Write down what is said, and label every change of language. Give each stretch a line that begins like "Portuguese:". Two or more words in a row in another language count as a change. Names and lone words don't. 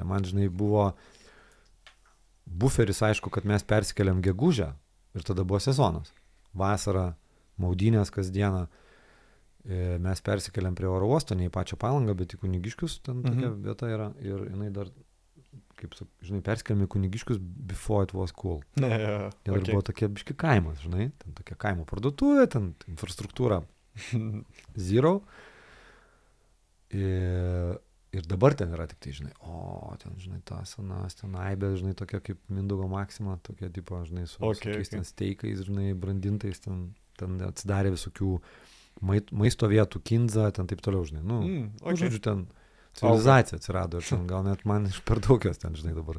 Lithuanian: Man, žinai, buvo buferis, aišku, kad mes persikeliam gegužę ir tada buvo sezonas. Vasara, maudynės kasdieną. Mes persikeliam prie oro uosto, ne į pačią Palangą, bet į Kunigiškius, ten tokia vieta yra. Ir jinai dar, kaip žinai, persikeliam į Kunigiškius
English: before it was cool.
Lithuanian: Ir buvo tokia biški kaimas, žinai, ten tokia kaimo parduotuvė, ten infrastruktūra zero. Ir dabar ten yra tik tai, žinai, ten, žinai, ta senas, ten aibė, žinai, tokia kaip Mindaugo Maxima, tokia, tipo, žinai, su tokiais ten steikais, žinai, brandintais, ten atsidarė visokių maisto vietų, kinza, ten taip toliau, žinai, žodžiu, ten civilizacija atsirado, ir ten gal net man iš per daugias ten, žinai, dabar.